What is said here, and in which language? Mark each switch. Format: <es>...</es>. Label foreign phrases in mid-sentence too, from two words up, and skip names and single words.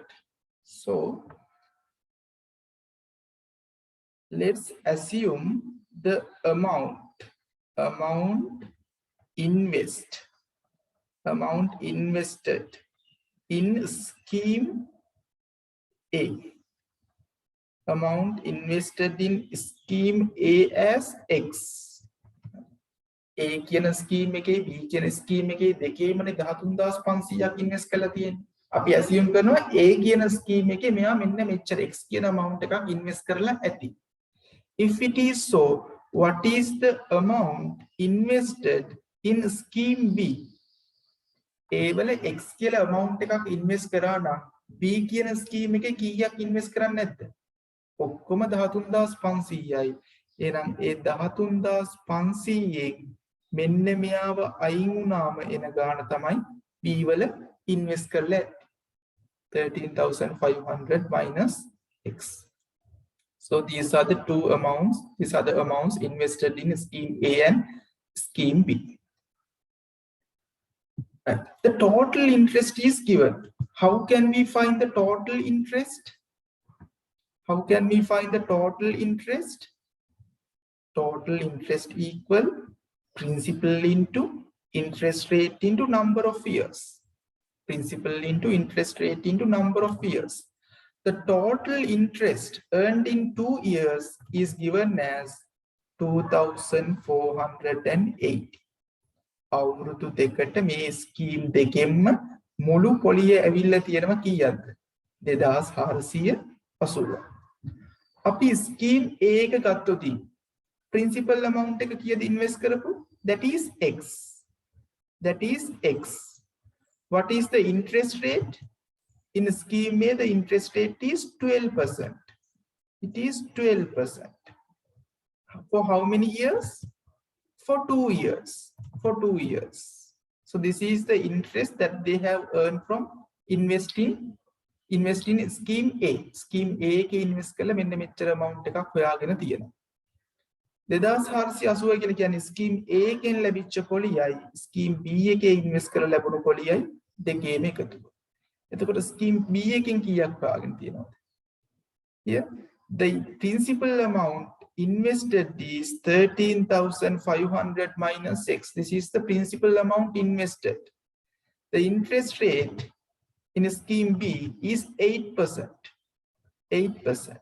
<en>So let's assume the amount invested in scheme A. Amount invested in scheme A as X.</en> <si>A කියන scheme එකේ B කියන scheme එකේ දෙකේමනේ 13500ක් invest කරලා තියෙන්නේ. අපි assume කරනවා A කියන scheme එකේ මෙයා මෙන්න මෙච්චර X කියන amount එකක් invest කරලා ඇති.</si> <en>If it is so, what is the amount invested in scheme B?</en> <si>A වල X කියලා amount එකක් invest කරා නම් B කියන scheme එකේ කීයක් invest කරන්නේ නැද්ද? ඔක්කොම 13500යි. එහෙනම් ඒ 13500න් මෙන්න මෙයාව අයින් වුණාම එන ගාණ තමයි B වල invest කරලා ඇත්තේ.</si> <en>13,500 minus X. So these are the two amounts. These are the amounts invested in scheme A and scheme B. Right. The total interest is given. How can we find the total interest? How can we find the total interest? Total interest equal principal into interest rate into number of years. Principal into interest rate into number of years. The total interest earned in 2 years is given as 2,480.</en> <si>අවුරුදු දෙකට මේ ස්කීම් දෙකෙන්ම මුළු පොලිය ඇවිල්ලා තියෙනවා කීයක්ද? 2480. අපි ස්කීම් A එක ගත්තොත්</si> <en>principal amount</en> <si>එක කීයද ඉන්වෙස්ට් කරපු?</si> <en>That is X. That is X. What is the interest rate? In scheme A, the interest rate is 12%. It is 12%. For how many years? For 2 years. For 2 years. So this is the interest that they have earned from investing in scheme A.</en> <si>Scheme A ke invest කළා මෙන්න මෙච්චර amount එකක් හොයාගෙන තියෙනවා. 2480 කියලා කියන්නේ scheme A එකෙන් ලැබිච්ච පොලියයි scheme B එකේ invest කරලා ලැබුණු පොලියයි දෙකේම එකතුව. එතකොට scheme B එකෙන් කීයක් හොයාගෙන තියෙනවද?</si> <en>Here the principal amount invested is 13,500 minus X. This is the principal amount invested. The interest rate in scheme B is 8%. 8%.</en>